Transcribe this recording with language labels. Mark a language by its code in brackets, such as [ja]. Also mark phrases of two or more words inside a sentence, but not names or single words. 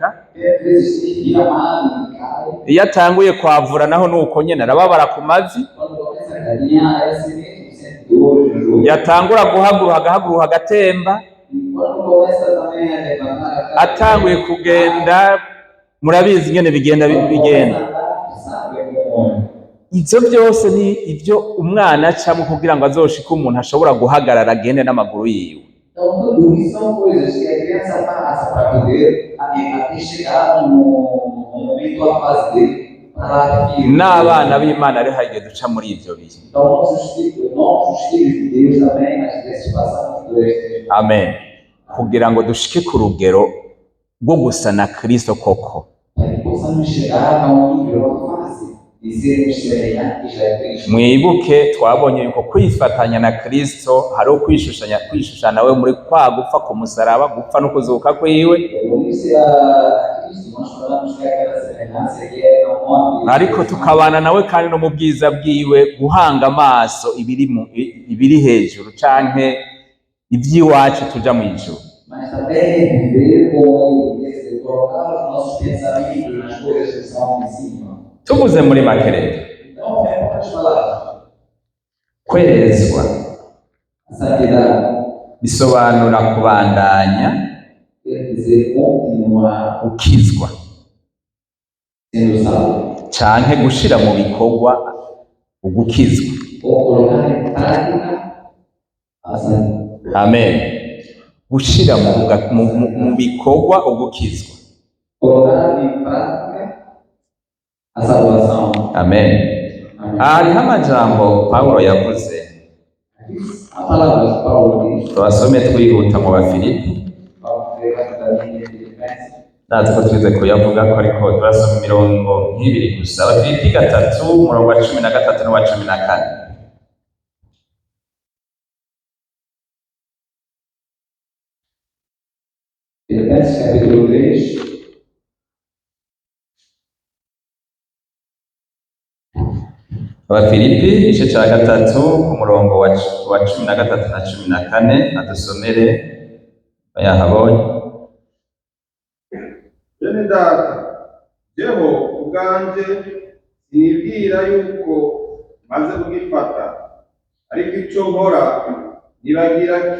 [pt] às vezes ele vira mal e cai. [rn] Iyo atanguye kwavura naho nuko nyene arababara ku mavi, [pt] Quando começa a caminhar, é assim mesmo, sente dor no joelho. [rn] yatangura agahaguruka agatemba, [pt] E quando começa também a levantar a cara, [rn] atanguye kugenda murabizi ingene bigenda. [pt] sabe como [rn] Ivyo byose ni ivyo umwana acamwo kugira ngo azoshike umuntu ashobora guhagarara agende n'amaguru yiwe. [pt] Então, tudo isso são coisas que a criança passa para poder até chegar no momento a fazer para que [rn] N'abana b'Imana rero hari igihe duca muri ivyo bihe. [pt] Então, nós, os filhos de Deus também, às vezes, passamos por este. [rn] Amen. Kugira ngo dushike ku rugero rwo gusa na Kristo koko. [pt] Para que possamos chegar a nível, a uma fase de sermos semelhantes a Cristo. [rn] Mwibuke twabonye yuko kwifatanya na Kristo hari ukwishushanya we muri kwa gupfa ku musaraba, gupfa no kuzuka kwiwe, [pt] Unir-se a Cristo, nós falamos que é aquela semelhança que é a morte. [rn] ariko tukabana nawe kandi no mu bwiza bwiwe, guhanga amaso ibiri ibiri hejuru canke ivy'iwacu tuja mu ijuru, [pt] mas também viver com ele, colocar os nossos pensamentos nas coisas que são em cima. [rn] tuvuze muri make rero [pt] Então, é poucas palavras. [rn] kwezwa [pt] A santidade [rn] bisobanura kubandanya [pt] quer dizer continuar [rn] ukizwa [pt] sendo salvo, [rn] canke gushira mu bikorwa ugukizwa. [pt] ou colocar em prática a santidade. [rn] Amen. Gushira mu bikorwa ugukizwa. [pt] Colocar em prática a salvação. [rn] Amen. [pt] Amém. [rn] Hariho amajambo Pawulo yavuze, [pt] A palavra de Paulo diz, [rn] tubasome twihuta mu Bafilipi, [pt] Paulo escreve rapidamente em Filipenses, [rn] nazi ko twize kuyavuga ko ariko turasoma imirongo nk'ibiri gusa. Abafilipi 3 umurongo wa 13 n'uwa 14. [pt] Filipenses capítulo 3, [rn] Abafilipi igice ca 3 umurongo wa 13 na 14, adusomere bayahabonye. Bene data, jeho ubwanje sinibwira yuko maze kugifata, ariko icyo nkora nibagira